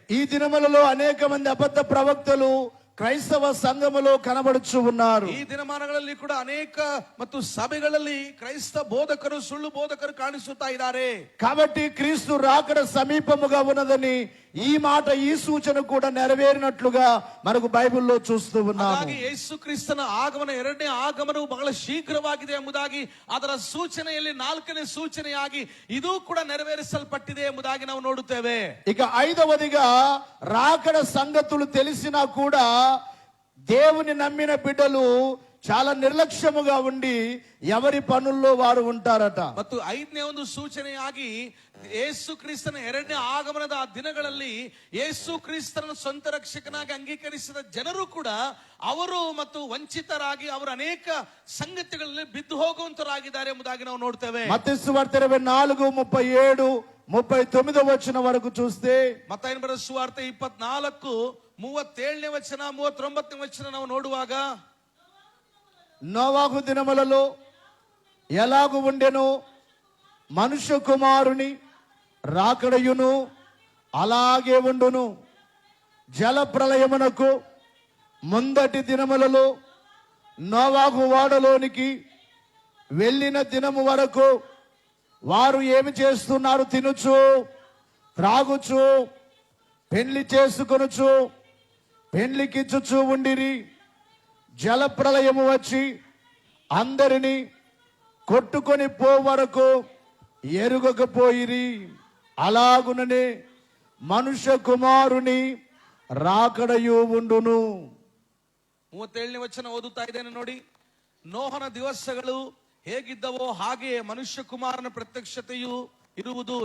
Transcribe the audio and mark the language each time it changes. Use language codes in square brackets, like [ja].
[te] ఈ దినములలో అనేక మంది అబద్ధ ప్రవక్తలు క్రైస్తవ సంఘములో కనబడుచు ఉన్నారు. [kn] ಈ ದಿನಮಾನಗಳಲ್ಲಿ ಕೂಡ ಅನೇಕ ಮತ್ತು ಸಭೆಗಳಲ್ಲಿ ಕ್ರೈಸ್ತ ಬೋಧಕರು, ಸುಳ್ಳು ಬೋಧಕರು ಕಾಣಿಸುತ್ತಾ ಇದ್ದಾರೆ. [te] కాబట్టి క్రీస్తు రాకడ సమీపముగా ఉన్నదని ఈ మాట, ఈ సూచన కూడా నెరవేరినట్లుగా మనకు బైబిల్లో చూస్తూ ఉన్నాము. [kn] ಹಾಗಾಗಿ ಯೇಸು ಕ್ರಿಸ್ತನ ಆಗಮನ, ಎರಡನೇ ಆಗಮನವು ಬಹಳ ಶೀಘ್ರವಾಗಿದೆ ಎಂಬುದಾಗಿ ಅದರ ಸೂಚನೆಯಲ್ಲಿ 4ನೇ ಸೂಚನೆಯಾಗಿ ಇದು ಕೂಡ ನೆರವೇರಿಸಲ್ಪಟ್ಟಿದೆ ಎಂಬುದಾಗಿ ನಾವು ನೋಡುತ್ತೇವೆ. [te] ఇక 5వదిగా రాకడ సంగతులు తెలిసినా కూడా దేవుని నమ్మిన బిడ్డలు చాలా నిర్లక్ష్యముగా ఉండి ఎవరి పనుల్లో వారు ఉంటారట. [kn] ಮತ್ತು 5ನೇ ಒಂದು ಸೂಚನೆಯಾಗಿ ಯೇಸು ಕ್ರಿಸ್ತನ ಎರಡನೇ ಆಗಮನದ ಆ ದಿನಗಳಲ್ಲಿ ಯೇಸು ಕ್ರಿಸ್ತನ ಸ್ವಂತ ರಕ್ಷಕನಾಗಿ ಅಂಗೀಕರಿಸಿದ ಜನರು ಕೂಡ ಅವರು ಮತ್ತು ವಂಚಿತರಾಗಿ ಅವರು ಅನೇಕ ಸಂಗತಿಗಳಲ್ಲಿ ಬಿದ್ದು ಹೋಗುವಂತರಾಗಿದ್ದಾರೆ ಎಂಬುದಾಗಿ ನಾವು ನೋಡ್ತೇವೆ. [te] మత్తయి సువార్త 24:37, 39వ వచనం వరకు చూస్తే, [kn] ಮತ್ತಾಯನ ಬರೆದ ಸುವಾರ್ತೆ 24:37ನೇ ವಚನ 39ನೇ ವಚನ ನಾವು ನೋಡುವಾಗ, [te] నోవాహు దినములలో ఎలాగు ఉండెనో మనుష్య కుమారుని రాకడయును అలాగే ఉండును. జల ప్రళయమునకు ముందటి దినములలో నోవాహు ఓడలోనికి వెళ్ళిన దినము వరకు వారు ఏమి చేస్తున్నారు? తినుచు, త్రాగుచు, పెండ్లి చేసుకొనుచు, పెండ్లికిచ్చుచు ఉండిరి. జల ప్రళయము వచ్చి అందరినీ కొట్టుకొని పో వరకు ఎరుగకపోయిరి. అలాగుననే మనుష్య కుమారుని రాకడయు ఉండును. [kn] 37ನೇ ವಚನ ಓದುತ್ತಾ ಇದ್ದೇನೆ ನೋಡಿ. ನೋಹನ ದಿವಸಗಳು ಹೇಗಿದ್ದವೋ ಹಾಗೆಯೇ ಮನುಷ್ಯ ಕುಮಾರನ ಪ್ರತ್ಯಕ್ಷತೆಯು ಇರುವುದು.